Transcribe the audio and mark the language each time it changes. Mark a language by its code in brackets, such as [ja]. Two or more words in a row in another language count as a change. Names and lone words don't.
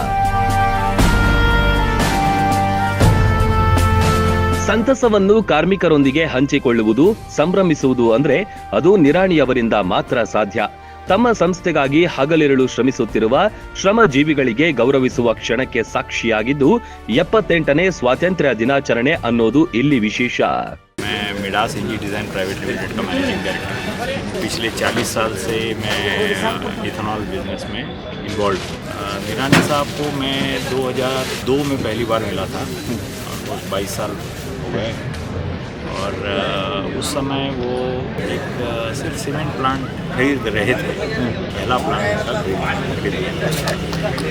[kn] ಸಂತಸವನ್ನು ಕಾರ್ಮಿಕರೊಂದಿಗೆ ಹಂಚಿಕೊಳ್ಳುವುದು, ಸಂಭ್ರಮಿಸುವುದು ಅಂದ್ರೆ ಅದು ನಿರಾಣಿಯವರಿಂದ ಮಾತ್ರ ಸಾಧ್ಯ. ತಮ್ಮ ಸಂಸ್ಥೆಗಾಗಿ ಹಗಲಿರುಳು ಶ್ರಮಿಸುತ್ತಿರುವ ಶ್ರಮಜೀವಿಗಳಿಗೆ ಗೌರವಿಸುವ ಕ್ಷಣಕ್ಕೆ ಸಾಕ್ಷಿಯಾಗಿದ್ದು 78ನೇ ಸ್ವಾತಂತ್ರ್ಯ ದಿನಾಚರಣೆ ಅನ್ನೋದು ಇಲ್ಲಿ ವಿಶೇಷ. [hi] मिडास एनजी डिज़ाइन प्राइवेट लिमिटेड का [en] managing director. [hi] पिछले 40 साल से मैं [en] ethanol business [hi] में इन्वॉल्व हूँ। निरानी साहब को मैं 2002 में पहली बार मिला था और 22 साल हो गए। और उस समय वो एक सिर्फ [en] cement plant [hi] खरीद रहे थे, पहला प्लांट का खरीद रहे थे।